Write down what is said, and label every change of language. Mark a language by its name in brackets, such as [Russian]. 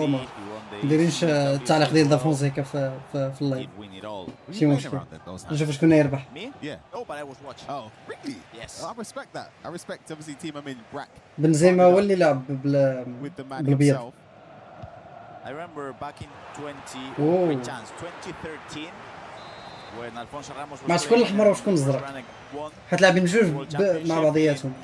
[Arabic] ما دايرينش التعليق ديال دا فونسيكا في اللايف. ماشي مشكل. نشوف شكون يربح. [English] Yeah. Oh, but I was watching. Oh, really? Yes. I respect that. I respect obviously Team Amine Brack. [Arabic] بنزيما هو اللي لعب بالبيض. [English] I remember back in 2013 when Alfonso Ramos was [Arabic] مع شكون الأحمر وشكون الأزرق. حيت لاعبين جوج مع بعضياتهم.